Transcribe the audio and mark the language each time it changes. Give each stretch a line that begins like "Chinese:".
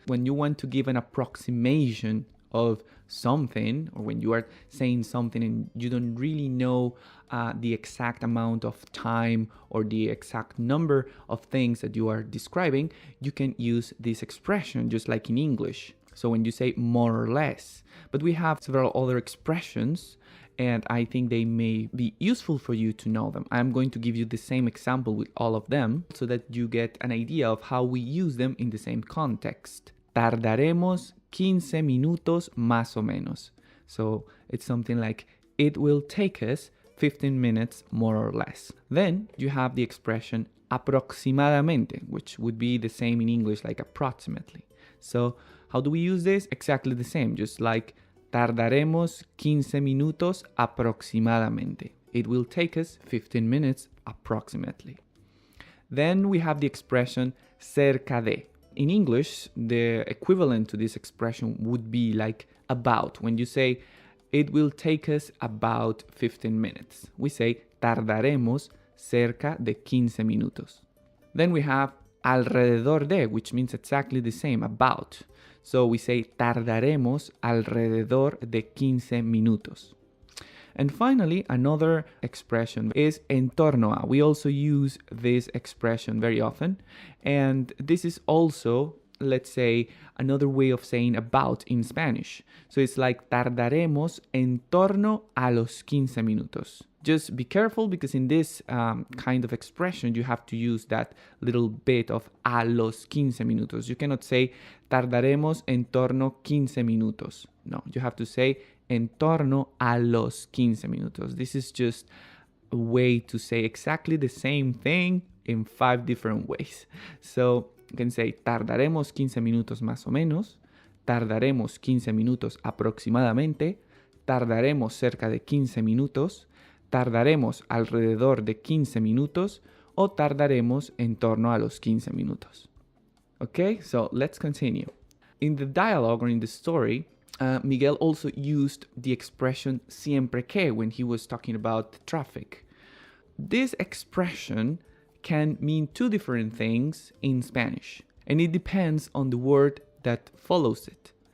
English: When you want to give an approximation of something, or when you are saying something and you don't really know the exact amount of time or the exact number of things that you are describing, you can use this expression just like in English. So when you say more or less, but we have several other expressions, and I think they may be useful for you to know them. I'm going to give you the same example with all of them so that you get an idea of how we use them in the same context.
Spanish: Tardaremos 15 minutos más o menos.
English: So it's something like, it will take us 15 minutes more or less. Then you have the expression aproximadamente, which would be the same in English like approximately. So how do we use this? Exactly the same, just like
Spanish: tardaremos 15 minutos aproximadamente.
English: It will take us 15 minutes approximately. Then we have the expression cerca de. In English, the equivalent to this expression would be like about. When you say, it will take us about 15 minutes, we say
Spanish: tardaremos cerca de 15 minutos.
English: Then we have alrededor de, which means exactly the same, about. So we say
Spanish: tardaremos alrededor de 15 minutos.
English: And finally, another expression is en torno a. We also use this expression very often. And this is also, let's say, another way of saying about in Spanish. So it's like
Spanish: tardaremos en torno a los 15 minutos.
English: Just be careful because in this kind of expression, you have to use that little bit of
Spanish: a los 15 minutos.
English: You cannot say
Spanish: tardaremos en torno 15 minutos.
English: No, you have to say
Spanish: en torno a los 15 minutos.
English: This is just a way to say exactly the same thing in 5 different ways. So you can say
Spanish: tardaremos 15 minutos más o menos, tardaremos 15 minutos aproximadamente, tardaremos cerca de 15 minutos, tardaremos alrededor de 15 minutos o tardaremos en torno a los 15 minutos.
English: Okay, so let's continue. In the dialogue or in the story, Miguel also used the expression siempre que when he was talking about traffic. This expression can mean 2 different things in Spanish, and it depends on the word that follows it.